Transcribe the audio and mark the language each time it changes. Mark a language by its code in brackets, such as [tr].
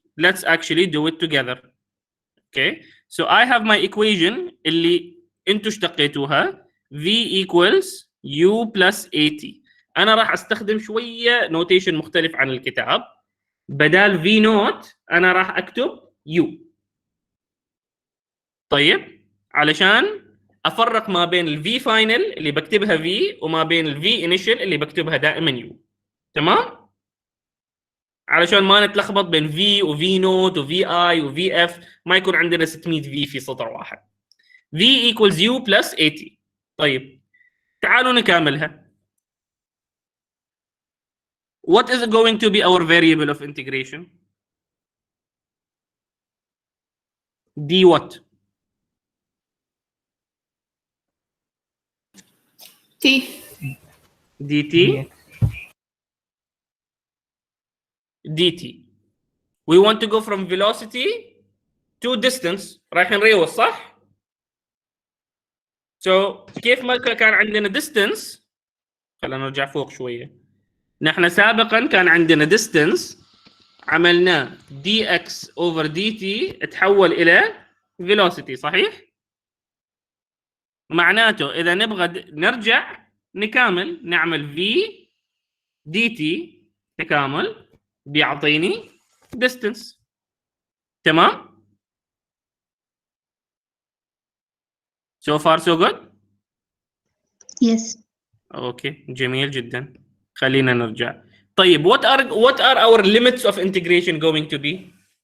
[en] Let's actually do it together. Okay. So I have my equation [ar] اللي انتوا اشتقيتوها [en] V equals U plus AT. [ar] أنا راح أستخدم شوية نوتيشن مختلف عن الكتاب. بدال V نوت أنا راح أكتب U. طيب علشان أفرق ما بين ال V final اللي بكتبها V وما بين ال V initial اللي بكتبها دائما U. تمام؟ علشان ما نتلخبط بين V و V نوت و VI و VF ما يكون عندنا 600 V في سطر واحد. [en] V equals U plus AT. [ar] طيب تعالوا نكملها. [en] What is going to be our variable of integration? D what? T. dt. dt. We want to go from velocity to distance. [ar] رايحين نريوس صح؟ So كيف ما كان عندنا distance، خلينا نرجع فوق شوية. نحن سابقا كان عندنا distance عملناه dx over dt تحول إلى velocity صحيح؟ معناته إذا نبغى نرجع نكامل نعمل v dt تكامل بيعطيني distance. [en] تمام؟ So far so good? Yes. [ar] اوكي جميل جدا. خلينا نرجع. [en] طيب what are our limits of integration going to be?